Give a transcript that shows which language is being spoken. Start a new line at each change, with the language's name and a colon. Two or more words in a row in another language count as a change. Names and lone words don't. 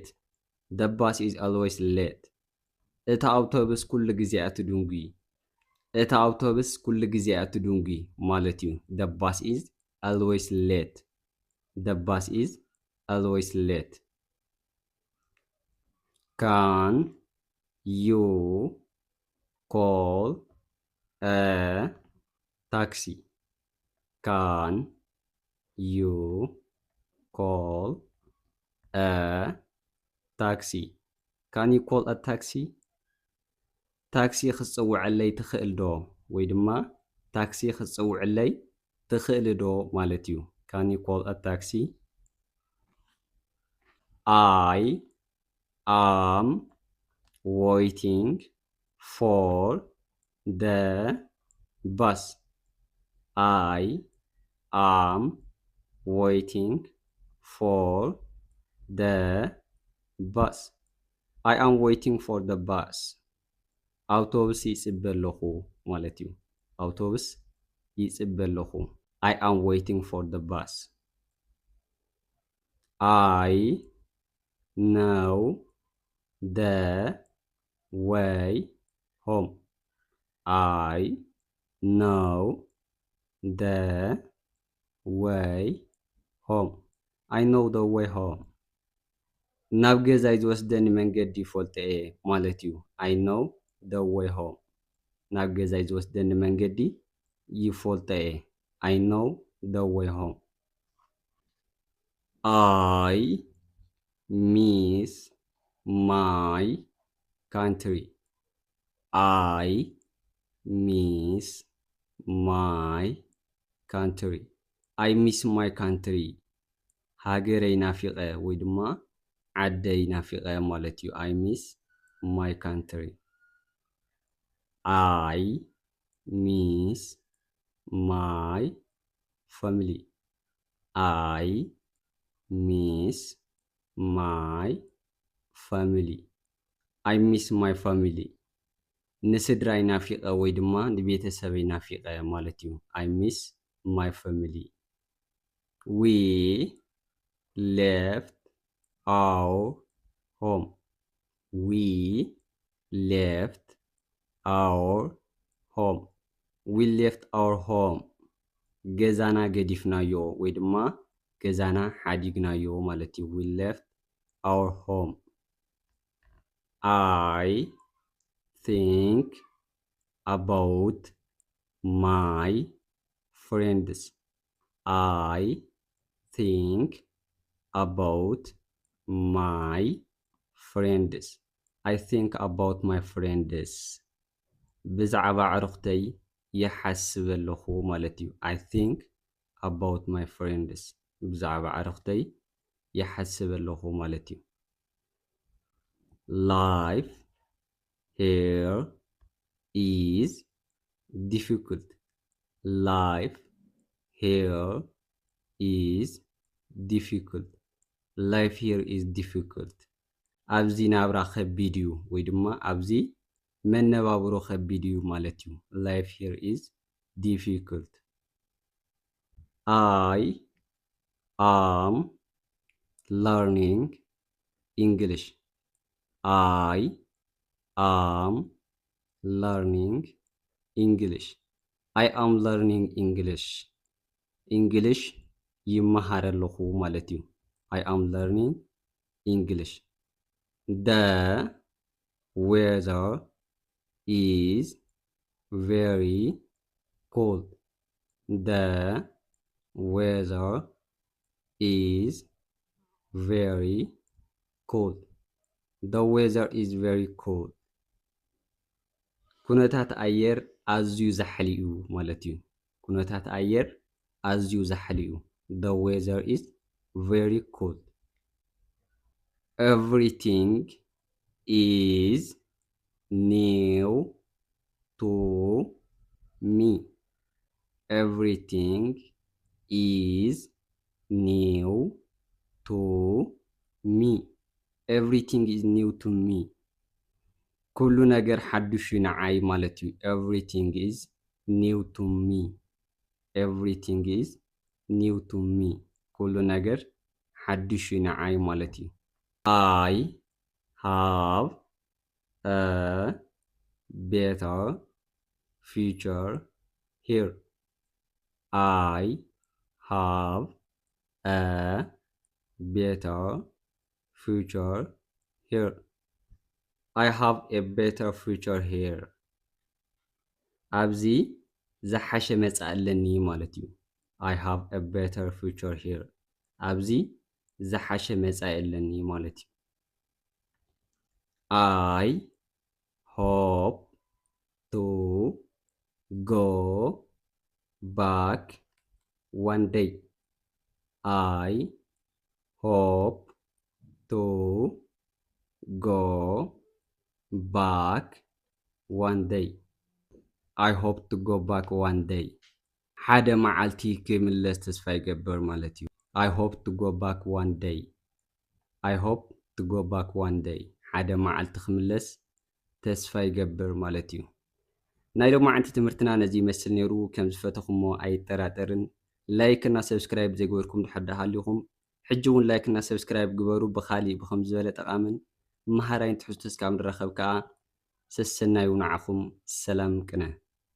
English: The bus is always late.
Tigrinya: እታ ኣውቶቡስ ኩሉ ግዜ ኣትድንጉ። እታ ኣውቶቡስ ኩሉ ግዜ ኣትድንጉ ማለት እዩ።
English: The bus is always late. The bus is always late. Can you call a taxi? Can you call a taxi? Can you call a taxi?
Tigrinya: ታክሲ ክትፅውዐለይ ትኽእል ዶ? ወይ ድማ ታክሲ ክትፅውዐለይ ትኽእል ዶ ማለት እዩ።
English: Can you call a taxi? I am waiting for the bus. I am waiting for the bus. I am waiting for the bus.
Tigrinya: ኣውቶቡስ ይፅበ ኣለኹ ማለት እዩ። ኣውቶቡስ ይፅበ ኣለኹ.
English: I am waiting for the bus. I know the way home. I know the way home. I know the way home.
Tigrinya: ናብ ገዛይ ዝወስደኒ መንገዲ ይፈልጥ እየ ማለት እዩ።
English: I know the way home.
Tigrinya: ናብ ገዛይ ዝወስደኒ መንገዲ ይፈልጥ እየ.
English: I know the way home. I miss my country. I miss my country. I miss my country.
Tigrinya: ሃገረይ ናፊቐ ወይ ድማ ዓደይ ናፊቐ ማለት እዩ።
English: I miss my country. I miss my family. I miss my family. I miss my family.
Tigrinya: ንስድራይ ናፊቐ ወይ ድማ ንቤተሰበይ ናፊቐ ማለት እዩ።
English: I miss my family. We left our home. We left our home. We left our home.
Tigrinya: ገዛና ገዲፍናዮ ወይ ድማ ገዛና ሓዲግናዮ ማለት እዩ።
English: We left our home. I think about my friends. I think about my friends. I think about my friends.
Tigrinya: ብዛዕባ ዕሩኽተይ ይሓስብ ኣለኹ ማለት እዩ።
English: I think about my friends.
Tigrinya: ብዛዕባ ዕሩኽተይ ይሓስብ ኣለኹ ማለት እዩ።
English: Life here is difficult. Life here is difficult. Life here is difficult.
Tigrinya: ኣብዚ ናብራ ከቢድ እዩ ወይ ድማ ኣብዚ መነባብሮ ከቢድ እዩ ማለት እዩ።
English: Life here is difficult. I am learning English. I am learning English. I am learning English.
Tigrinya: English ይመሃረለኹ ማለት እዩ።
English: I am learning English. The weather is very cold. The weather is very cold. The weather is very cold.
Tigrinya: ኩነታት ኣየር ኣዝዩ ዛሕሊ እዩ ማለት እዩ። ኩነታት ኣየር ኣዝዩ ዛሕሊ እዩ።
English: The weather is very cold. Everything is new to me. Everything is new to me. Everything is new to me.
Tigrinya: ኩሉ ነገር ሓድሽ እዩ ንዓይ ማለት እዩ።
English: Everything is new to me. Everything is new to me.
Tigrinya: ኩሉ ነገር ሓድሽ እዩ ንዓይ ማለት እዩ።
English: I have a better future here. I have a better future here. I have a better future here.
Tigrinya: ኣብዚ ዝሓሸ መጻኢ ኣለኒ ማለት እዩ።
English: I have a better future here.
Tigrinya: ኣብዚ ዝሓሸ መጻኢ ኣለኒ ማለት እዩ።
English: I hope to go back one day. I hope to go back one day. I hope to go back one day.
Tigrinya: ሓደ መዓልቲ ክምለስ ተስፋ ይገብር ማለት እዩ።
English: I hope to go back one day. I hope to go back one day.
Tigrinya: ሓደ መዓልቲ ክምለስ ተስፋ ይገብር ማለት እዩ። ናይ ሎሚ ዓንቲ ትምህርትና ነዚ ይመስል ነይሩ። ከም ዝፈተኹሞ ኣይጠራጠርን። ላይክ እና ሰብስክራይብ ዘይገበርኩም ድሕር ሃልይኹም ሕጂ እውን ላይክ እና ሰብስክራይብ ግበሩ። ብኻሊእ ብከም ዝበለ ጠቃምን መሃራይን ትሕዝቶ እስካብ ንረኸብ ከዓ ሰሰናዩ ንዓኹም ሰላም ቅነ